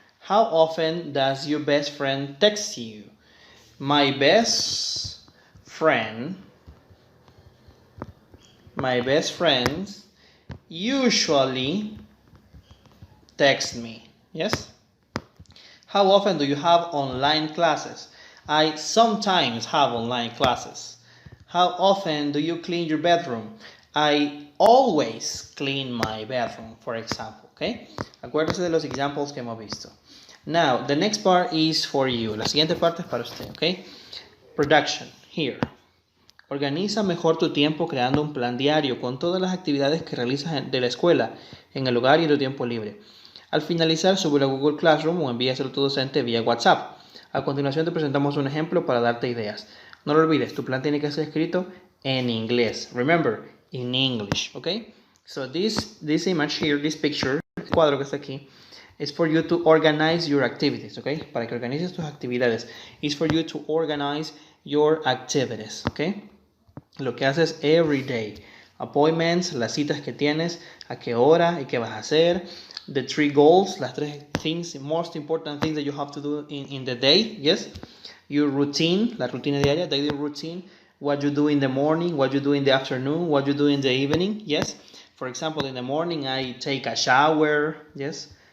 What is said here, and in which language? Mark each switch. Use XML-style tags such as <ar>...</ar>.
<en>How often does your best friend text you? My best friends usually text me. Yes? How often do you have online classes? I sometimes have online classes. How often do you clean your bedroom? I always clean my bedroom, for example. Okay?</en> <es>Acuérdese de los examples que hemos visto.</es> <en>Now, the next part is for you.</en> <es>La siguiente parte es para usted, okay?</es> <en>Production, here.</en> <es>Organiza mejor tu tiempo creando un plan diario con todas las actividades que realizas de la escuela, en el hogar y en tu tiempo libre. Al finalizar, súbelo a Google Classroom o envíaselo a tu docente vía WhatsApp. A continuación te presentamos un ejemplo para darte ideas. No lo olvides, tu plan tiene que ser escrito en inglés.</es> <en>Remember, in English, okay? So this image here, this picture,</en> <es>el cuadro que está aquí,</es> <en>is for you to organize your activities, okay?</en> <es>Para que organices tus actividades.</es> <en>It's for you to organize your activities,</en> <es>okay? Lo que haces</es> <en>every day.</en> <es>Appointments, las citas que tienes, a qué hora y qué vas a hacer.</es> <en>The 3 goals, las 3 things, most important things that you have to do in the day, yes? Your routine,</en> <es>la rutina diaria,</es> <en>daily routine. what you do in the morning, what you do in the afternoon, what you do in the evening. Yes. For example, in the morning I take a shower. Yes.</en>